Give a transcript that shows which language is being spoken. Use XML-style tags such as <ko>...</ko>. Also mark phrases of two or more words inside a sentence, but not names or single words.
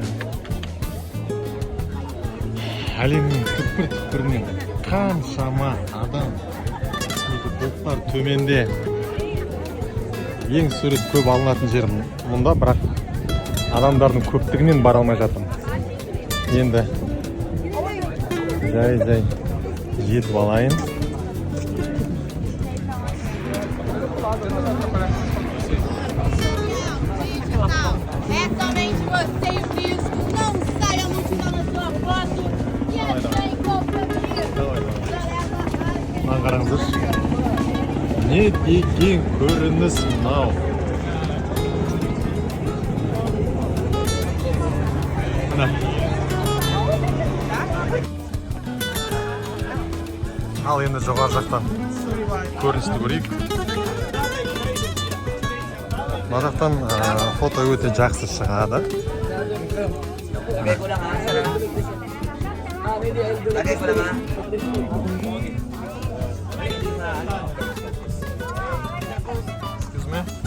<kk>Әлемнің түкпір-түкпірінен қаншама адам. Бұлттар төменде. Ең сурет көп алынатын жер мұнда, бірақ адамдардың көптігінен бара алмай жатырмын. Енді жай жетіп алайын.</kk> <pt>É somente você e o disco. Não saia muito na sua foto. E é bem compromisso.</pt> <kk>Мына қараңыздар. Не деген көрініс мынау. Мына. Ал енді жоғары жақтан көріністі көрейік. Мына жақтан фото өте жақсы шығады.</kk> <en>Excuse me.</en>